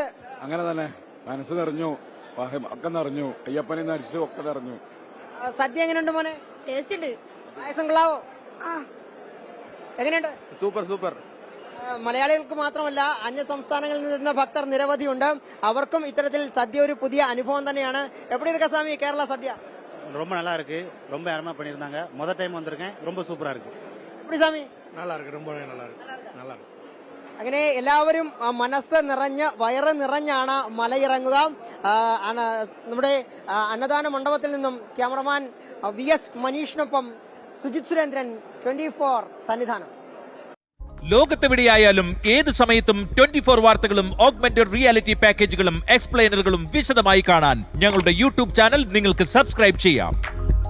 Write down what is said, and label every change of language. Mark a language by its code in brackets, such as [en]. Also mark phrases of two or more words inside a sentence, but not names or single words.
[ml] അങ്ങനെ തന്നെ മനസ്സ് നിറഞ്ഞു, ഒക്കെ നിറഞ്ഞു, അയ്യപ്പനെ നരിച്ചു ഒക്കെ നിറഞ്ഞു. സദ്യ എങ്ങനെയുണ്ട് മോനെ? ടേസ്റ്റ് ഉണ്ട്. പായസം കൊള്ളാവോ? എങ്ങനെയുണ്ട്? [en] super super. [ml] മലയാളികൾക്ക് മാത്രമല്ല അന്യ സംസ്ഥാനങ്ങളിൽ നിന്നുന്ന ഭക്തർ നിരവധിയുണ്ട്. അവർക്കും ഇത്തരത്തിൽ സദ്യ ഒരു പുതിയ അനുഭവം തന്നെയാണ്. എവിടെ ഇരിക്ക സ്വാമി കേരള സദ്യ? [ta] ரொம்ப நல்லா இருக்கு, ரொம்ப அருமையா பண்ணிருந்தாங்க. முதல் டைம் வந்திருக்கேன், ரொம்ப சூப்பரா இருக்கு. எப்படி சாமி? நல்லா இருக்கு, ரொம்ப நல்லா இருக்கு, நல்லா இருக்கு. [ml] അങ്ങനെ എല്ലാവരും മനസ്സ് നിറഞ്ഞ് വയറ് നിറഞ്ഞാണ് മലയിറങ്ങുക. നമ്മുടെ അന്നദാന മണ്ഡപത്തിൽ നിന്നും ക്യാമറമാൻ VS മനീഷിനൊപ്പം സുജിത് സുരേന്ദ്രൻ, 24 സന്നിധാനം. ലോകത്തെവിടെയായാലും ഏത് സമയത്തും 24 വാർത്തകളും [en] augmented reality [ml] പാക്കേജുകളും എക്സ്പ്ലെയിനറുകളും വിശദമായി കാണാൻ ഞങ്ങളുടെ [en] YouTube channel [ml] നിങ്ങൾക്ക് സബ്സ്ക്രൈബ് ചെയ്യാം.